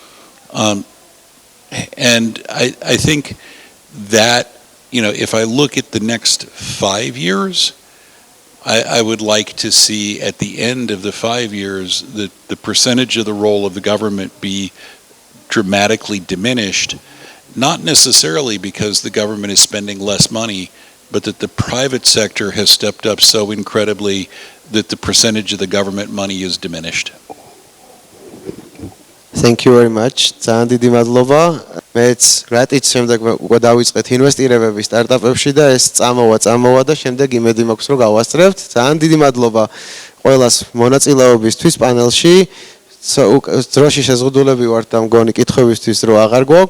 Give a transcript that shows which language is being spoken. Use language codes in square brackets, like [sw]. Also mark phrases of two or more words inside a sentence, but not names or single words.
[en] And I think that, if I look at the next 5 years, I would like to see at the end of the 5 years that the percentage of the role of the government be dramatically diminished, not necessarily because the government is spending less money, but that the private sector has stepped up so incredibly that the percentage of the government money is diminished. Thank you very much. [ka] ძალიან დიდი მადლობა. მეც რატიც შემდეგ უკვე დავიწყეთ ინვესტირებები სტარტაპებში და ეს წამოვა და შემდეგ იმედი მაქვს რომ გავასწრებთ. ძალიან დიდი მადლობა ყველას მონაწილეობისთვის პანელში. დროში შეზღუდულები ვართ და მგონი კითხვებისთვის რო აღარ გვაქვს.